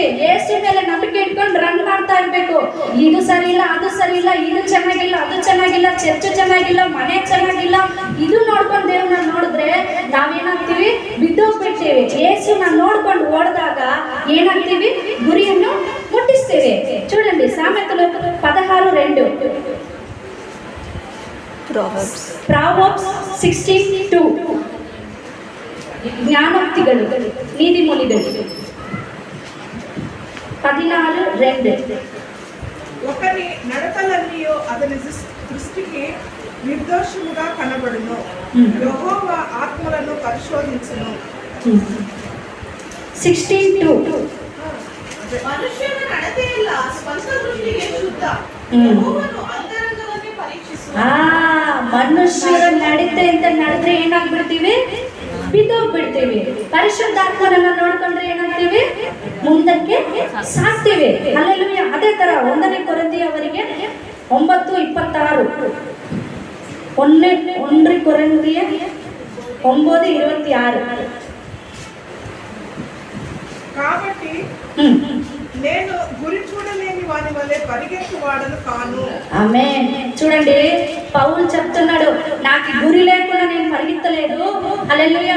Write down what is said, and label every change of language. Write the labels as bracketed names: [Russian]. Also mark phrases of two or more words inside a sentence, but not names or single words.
[Kannada] ಯೇಸು ಮೇಲೆ ನಂಬಿಕೆ ಇಟ್ಕೊಂಡು ರನ್ ಮಾಡ್ತಾ ಇರ್ಬೇಕು. ಇದು ಸರಿ ಇಲ್ಲ, ಅದು ಸರಿ ಇಲ್ಲ, ಇದು ಚೆನ್ನಾಗಿಲ್ಲ, ಅದು ಚೆನ್ನಾಗಿಲ್ಲ, ಚರ್ಚ್ ಚೆನ್ನಾಗಿಲ್ಲ, ಮನೆ ಚೆನ್ನಾಗಿಲ್ಲ, ಇದು ನೋಡ್ಕೊಂಡು ದೇವ್ರನ್ನ ನೋಡಿದ್ರೆ ನಾವೇನಾಗ್ತೀವಿ? ಬಿದ್ದೋಗ್ಬಿಡ್ತೀವಿ. ಯೇಸುನ ನೋಡ್ಕೊಂಡು ಓಡಿದಾಗ ಏನಾಗ್ತೀವಿ? ಗುರಿಯನ್ನು ಮುಟ್ಟಿಸ್ತೀವಿ. [Telugu] చూడండి సామెతలు 16:2. [English] ಪ್ರಾವರ್ಬ್ಸ್ 16:2. [Kannada] ಜ್ಞಾನೋಕ್ತಿಗಳು, ನೀತಿಮೂಲಿಗಳು 14:2. [Telugu] ఒకరి నడకలన్నీయో అతని దృష్టికి నిర్దోషముగా కనబడును. యెహోవా ఆత్మలను పరిశోధించును. 16:2. [Kannada] ಮನುಷ್ಯನ ನಡತೆಯಲ್ಲ ಸ್ವಂತ ದೃಷ್ಟಿಗೆ ಶುದ್ಧ, ಯೆಹೋವನು ಅಂತರಂಗವನ್ನೇ ಪರೀಕ್ಷಿಸುವನು. ಮನುಷ್ಯರ ನಡತೆ ಅಂತ ನಡೆದ್ರೆ ಏನಾಗ್ಬಿಡ್ತೀವಿ? ಬಿದ್ದೋಗ್ಬಿಡ್ತೀವಿ. ಪರಿಶುದ್ಧಾತ್ಮರನ್ನ ನೋಡ್ಕೊಂಡ್ರೆ ಏನಾಗ್ತೀವಿ? ಮುಂದಕ್ಕೆ ಸಾಕ್ತೀವಿ. ಹಲ್ಲೆಲೂಯಾ. ಅದೇ ತರ 1 ಕೊರಿಂಥಿಯವರಿಗೆ 9:26. 1 ಕೊರಿಂಥಿಯ 9:26. [Telugu] కాబట్టి నేను గురి చూడలేని వాని వలె పరిగెత్తు వాడను కాను. ఆమేన్. చూడండి, పౌలు చెప్తున్నాడు, నాకు గురి లేకుండా నేను పరిగెత్తలేదు. హల్లెలూయా.